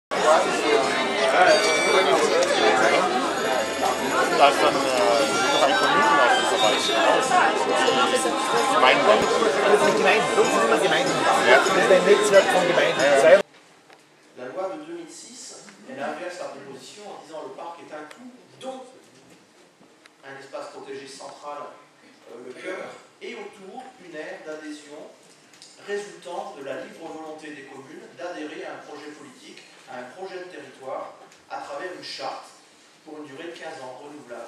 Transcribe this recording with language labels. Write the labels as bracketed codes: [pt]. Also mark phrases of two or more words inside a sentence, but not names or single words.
[de] Da ist dann Bereich von Jugendleistung dabei. Gemeinwohl. Das sind Gemeinden, das sind immer Gemeinden. Das ist ein Netzwerk von Gemeinden. [fr] La loi de 2006, elle inverse la proposition en disant le parc est un tout, dont un espace protégé central, le cœur, et autour une aire d'adhésion résultant de la libre volonté des communes d'adhérer à un projet politique, à un projet de territoire, à travers une charte pour une durée de 15 ans renouvelable.